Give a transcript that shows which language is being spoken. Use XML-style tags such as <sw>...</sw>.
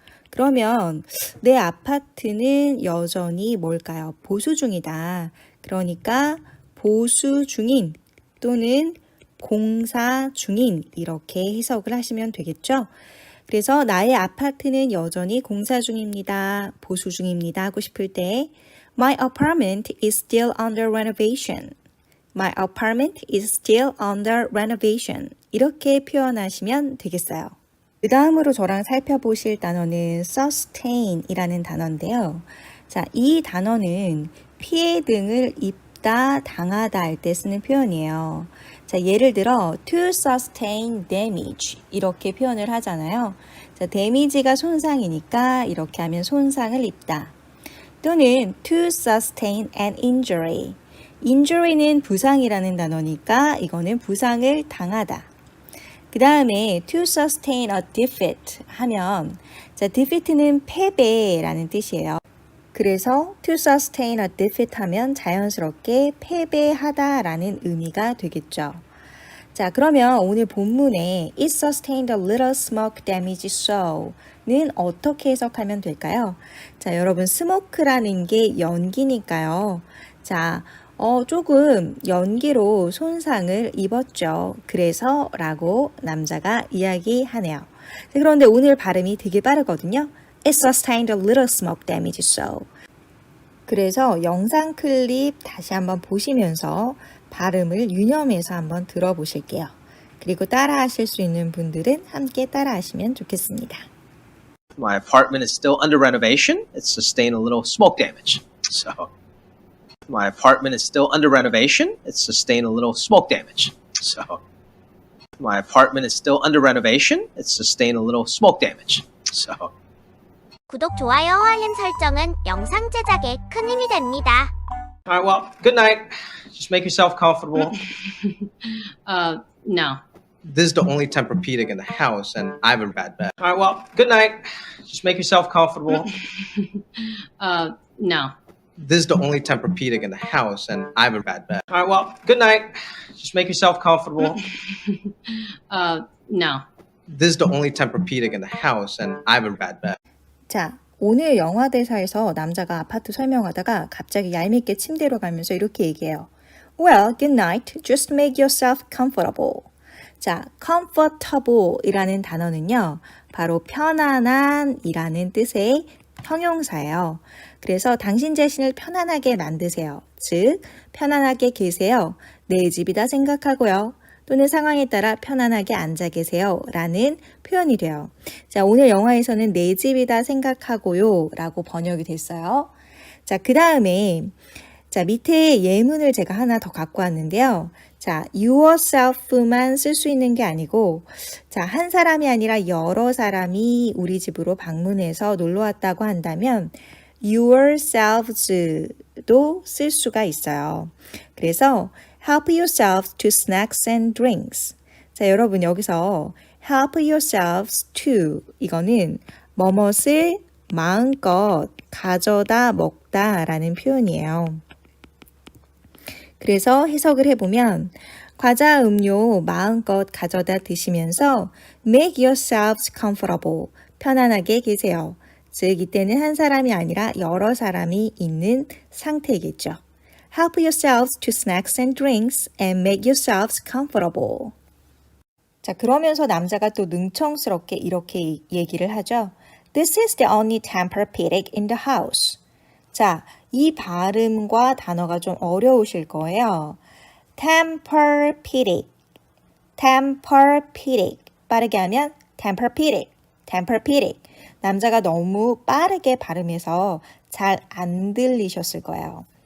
<ko>그러면 내 아파트는 여전히 뭘까요? 보수 중이다. 그러니까 보수 중인 또는 공사 중인 이렇게 해석을 하시면 되겠죠. 그래서 나의 아파트는 여전히 공사 중입니다. 보수 중입니다. 하고 싶을 때</ko> <en>My apartment is still under renovation. My apartment is still under renovation.</en> <ko>이렇게 표현하시면 되겠어요. 그 다음으로 저랑 살펴보실 단어는 sustain이라는 단어인데요. 자, 이 단어는 피해 등을 입다, 당하다 할 때 쓰는 표현이에요. 자, 예를 들어</ko> <en>to sustain damage</en> <ko>이렇게 표현을 하잖아요. 자, damage가 손상이니까 이렇게 하면 손상을 입다. 또는</ko> <en>to sustain an injury.</en> <ko>injury는 부상이라는 단어니까 이거는 부상을 당하다. 그 다음에</ko> <en>to sustain a defeat</en> <ko>하면 자, defeat는 패배라는 뜻이에요. 그래서</ko> <en>to sustain a defeat</en> <ko>하면 자연스럽게 패배하다라는 의미가 되겠죠. 자, 그러면 오늘 본문에</ko> <en>it sustained a little smoke damage so</en> <ko>는 어떻게 해석하면 될까요? 자, 여러분 smoke라는 게 연기니까요. 자, 조금 연기로 손상을 입었죠. 그래서 라고 남자가 이야기하네요. 그런데 오늘 발음이 되게 빠르거든요.</ko> <en>It sustained a little smoke damage, so. 그래서 영상 클립 다시 한번 보시면서 발음을 유념해서 한번 들어보실게요. 그리고 따라 하실 수 있는 분들은 함께 따라 하시면 좋겠습니다. My apartment is still under renovation. It's sustained a little smoke damage. So, my apartment is still under renovation. It's sustained a little smoke damage. So, my apartment is still under renovation. It's sustained a little smoke damage. So.</en> <ko>구독, 좋아요, 알림 설정은 영상 제작에 큰 힘이 됩니다.</ko> <en>All right, well, good night. Just make yourself comfortable. No. This is the only Tempur-Pedic in the house, and I have a bad bed. All right, well, good night. Just make yourself comfortable. No. This is the only Tempur-Pedic in the house, and I have a bad bed. All right, well, good night. Just make yourself comfortable. No. This is the only Tempur-Pedic in the house, and I have a bad bed.</en> <ko>자, 오늘 영화 대사에서 남자가 아파트 설명하다가 갑자기 얄밉게 침대로 가면서 이렇게 얘기해요.</ko> <en>Well, good night. Just make yourself comfortable.</en> <ko>자, comfortable 이라는 단어는요, 바로 편안한 이라는 뜻의 형용사예요. 그래서 당신 자신을 편안하게 만드세요. 즉, 편안하게 계세요. 내 집이다 생각하고요. 또는 상황에 따라 편안하게 앉아 계세요 라는 표현이 돼요. 자, 오늘 영화에서는 내 집이다 생각하고요 라고 번역이 됐어요. 자, 그 다음에 자, 밑에 예문을 제가 하나 더 갖고 왔는데요. 자, yourself만 쓸 수 있는 게 아니고, 자, 한 사람이 아니라 여러 사람이 우리 집으로 방문해서 놀러 왔다고 한다면, yourselves도 쓸 수가 있어요. 그래서,</ko> <en>help yourselves to snacks and drinks.</en> <ko>자, 여러분 여기서</ko> <en>help yourselves to,</en> <ko>이거는 뭐뭇을 마음껏 가져다 먹다 라는 표현이에요. 그래서 해석을 해보면 과자, 음료 마음껏 가져다 드시면서</ko> <en>make yourselves comfortable,</en> <ko>편안하게 계세요. 즉 이때는 한 사람이 아니라 여러 사람이 있는 상태겠죠.</ko> <en>Help yourselves to snacks and drinks and make yourselves comfortable.</en> <ko>자, 그러면서 남자가 또 능청스럽게 이렇게 얘기를 하죠.</ko> <en>This is the only Tempur-Pedic in the house.</en> <ko>자, 이 발음과 단어가 좀 어려우실 거예요.</ko> <en>Tempur-Pedic, Tempur-Pedic.</en> <ko>빠르게 하면 Tempur-Pedic, Tempur-Pedic. 남자가 너무 빠르게 발음해서 잘 안 들리셨을 거예요.</ko>